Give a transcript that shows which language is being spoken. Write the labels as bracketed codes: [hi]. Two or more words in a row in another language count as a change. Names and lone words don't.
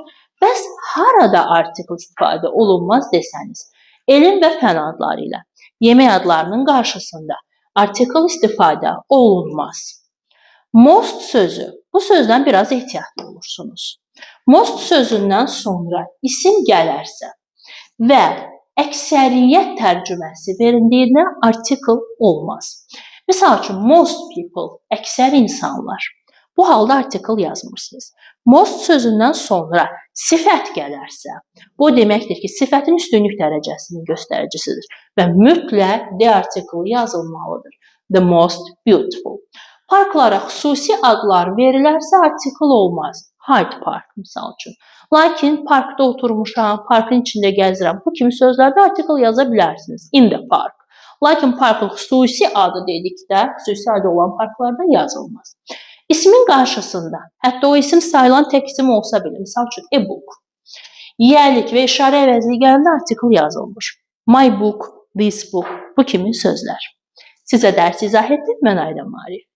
[az] Bəs harada artikel istifadə olunmaz desəniz, elm və fən adları ilə yemək adlarının qarşısında artikel istifadə olunmaz. Most sözü, bu sözdən biraz ehtiyatlı olursunuz. Most sözündən sonra isim gələrsə və əksəriyyət tərcüməsi verildiyindən artikel olmaz. Misal üçün, [en] most people, [az] əksər insanlar. Bu halda artikel yazmırsınız. Most sözündən sonra sifət gələrsə, bu deməkdir ki, sifətin üstünlük dərəcəsinin göstəricisidir və mütləq de artikeli yazılmalıdır. [en] The most beautiful. [az] Parklara xüsusi adlar verilərsə artikel olmaz. Hyde Park misal üçün. Lakin parkda oturmuşam, parkın içində gəzirəm. Bu kimi sözlərdə artikel yaza bilərsiniz. [en] In the park. [az] Lakin parkın xüsusi adı dedikdə, xüsusi adı olan parklarda yazılmaz. İsmin qarşısında, hətta o isim sayılan tək isim olsa belə, misal üçün e-book, yiyəlik və işarə əvəzli gələndə artikel yazılmış. [en] My book, this book, [az] bu kimi sözlər. Sizə dərs izah etdim, mən Ayda Maarif.